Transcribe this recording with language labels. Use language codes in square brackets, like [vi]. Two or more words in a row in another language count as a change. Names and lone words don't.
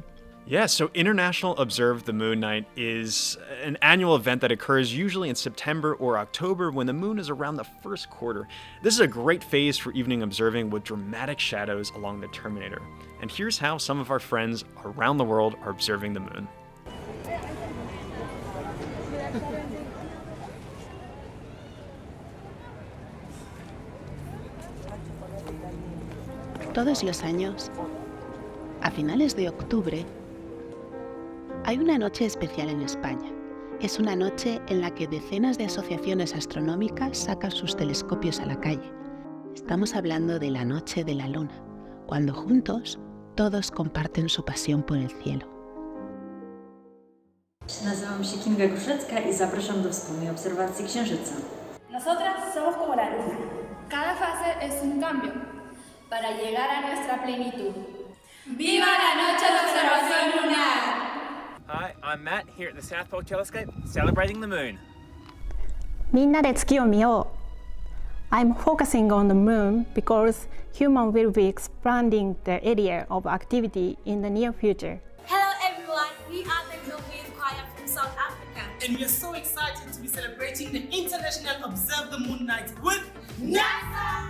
[en] Yeah, so International Observe the Moon Night is an annual event that occurs usually in September or October when the moon is around the first quarter. This is a great phase for evening observing with dramatic shadows along the terminator. And here's how some of our friends around the world are observing the moon. [es] Todos los años, a finales de octubre, hay una noche especial en España. Es una noche en la que decenas de asociaciones astronómicas sacan sus telescopios a la calle. Estamos hablando de la Noche de la Luna, cuando juntos todos comparten su pasión por el cielo. [pl] Nazywam się Kinga Gruszecka i zapraszam do wspólnej obserwacji Księżyca. [es] Nosotras somos como la luna. Cada fase es un cambio para llegar a nuestra plenitud. ¡Viva la noche de observación lunar! [en] Hi, I'm Matt here at the South Pole Telescope, celebrating the moon. [ja] みんなで月を見よう. [en] I'm focusing on the moon because humans will be expanding the area of activity in the near future. Hello everyone, we are the Luminous choir from South Africa. And we are so excited to be celebrating the International Observe the Moon Night with NASA!